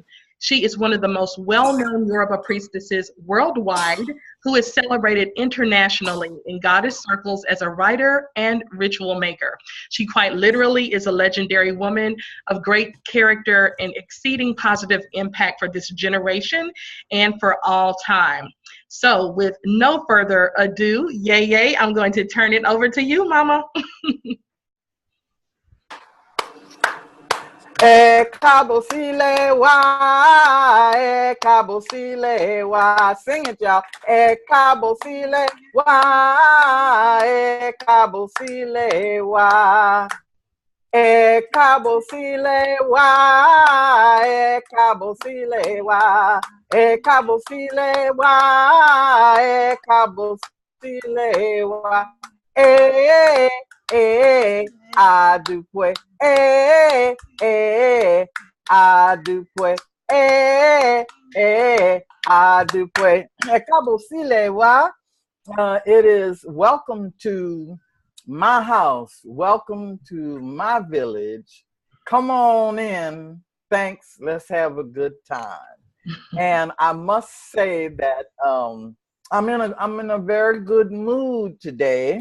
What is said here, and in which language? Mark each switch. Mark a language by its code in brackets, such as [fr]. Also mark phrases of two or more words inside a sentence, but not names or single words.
[en] She is one of the most well-known Yoruba priestesses worldwide who is celebrated internationally in goddess circles as a writer and ritual maker. She quite literally is a legendary woman of great character and exceeding positive impact for this generation and for all time. So with no further ado, Yeye, I'm going to turn it over to you, Mama. [yo] Cabo sile wa, cabo sile wa. [en] Sing it, y'all. [yo] Cabo sile wa, cabo sile wa. Cabo sile wa, cabo sile wa. Cabo sile wa, cabo sile wa. Adupwe, adupwe, adupwe. Cabo sile wa. [en] It is welcome to my house. Welcome to my village. Come on in. Thanks. Let's have a good time. And I must say that I'm in a very good mood today.